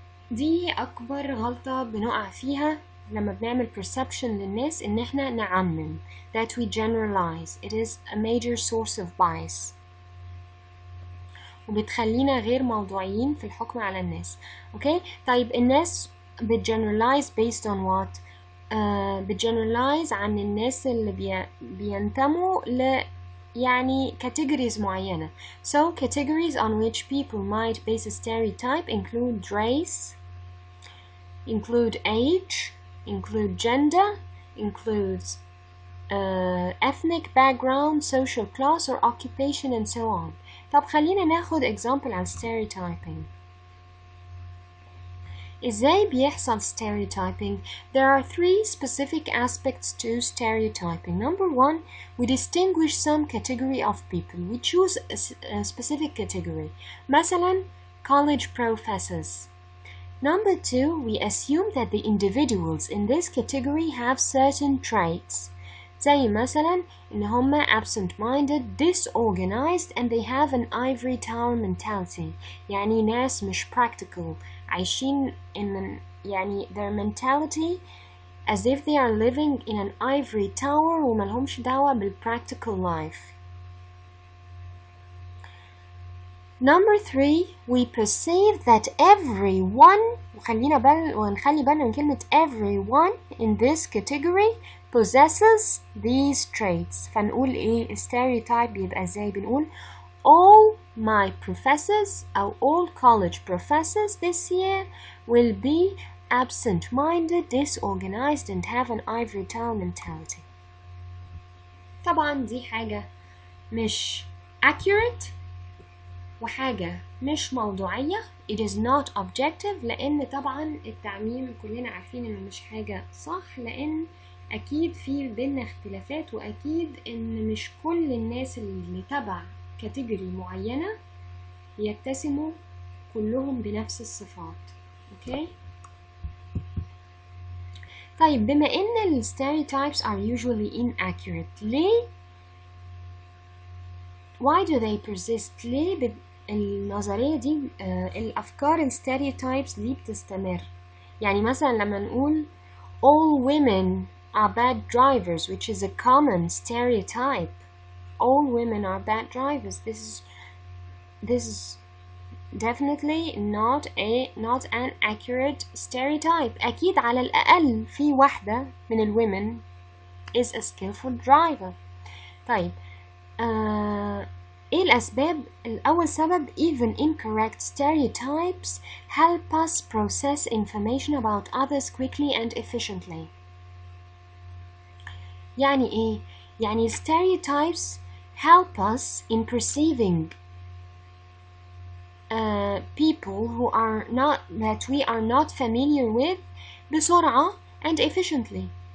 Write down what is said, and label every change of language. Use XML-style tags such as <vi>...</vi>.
<ar>فدي أكبر غلطة بنقع فيها لما بنعمل perception للناس، إن إحنا نعمم</ar> <en>that we generalize. It is a major source of bias</en> <ar>وبتخلينا غير موضوعيين في الحكم على الناس.</ar> <en>Okay?</en> <ar>طيب الناس بتgeneralize</ar> <en>based on what؟</en> <ar>بتgeneralize عن الناس اللي بينتموا ل يعني categories معينة.</ar> <en>So categories on which people might base a stereotype include race, include age, include gender, includes ethnic background, social class or occupation and so on.</en> <ar>طب خلينا ناخد example عن stereotyping. إزاي بيحصل stereotyping?</ar> <en>There are three specific aspects to stereotyping. Number one, we distinguish some category of people. We choose a specific category. مثلا college professors. Number two, we assume that the individuals in this category have certain traits.</en> <ar>زي مثلا إن هما</ar> <en>absent-minded, disorganized, and they have an ivory tower mentality.</en> <ar>يعني ناس مش practical. عايشين in يعني</ar> <en>their mentality as if they are living in an ivory tower</en> <ar>وملهمش دعوة بالpractical life.</ar> <en>Number 3, we perceive that everyone</en> <ar>ونخلي بالنا من كلمة</ar> <en>everyone in this category possesses these traits.</en> <ar>فنقول ايه stereotype بيبقى ازاي؟ بنقول</ar> <en>all my professors أو all college professors this year will be absent-minded, disorganized and have an ivory tower mentality.</en> <ar>طبعا دي حاجة مش accurate وحاجة مش موضوعية.</ar> <en>It is not objective،</en> <ar>لأن طبعا التعميم كلنا عارفين إنه مش حاجة صح، لأن أكيد في بينا اختلافات، وأكيد إن مش كل الناس اللي تبع كاتيجوري معينة يتسموا كلهم بنفس الصفات. أوكي؟ طيب بما إن ال</ar> <en>stereotypes are usually inaccurate،</en> <ar>ليه؟</ar> <en>Why do they persist؟</en> <ar>ليه النظرية دي الأفكار ال stereotypes دي بتستمر؟ يعني مثلا لما نقول</ar> <en>all women are bad drivers, which is a common stereotype. All women are bad drivers. This is definitely not an accurate stereotype.</en> <ar>أكيد على الأقل في واحدة من ال women</ar> <en>is a skillful driver.</en> <ar>طيب ايه الأسباب؟ الأول سبب</ar> <en>even incorrect stereotypes help us process information about others quickly and efficiently.</en> <ar>يعني ايه؟ يعني</ar> <en>stereotypes help us in perceiving people that we are not familiar with بسرعة and efficiently.</en>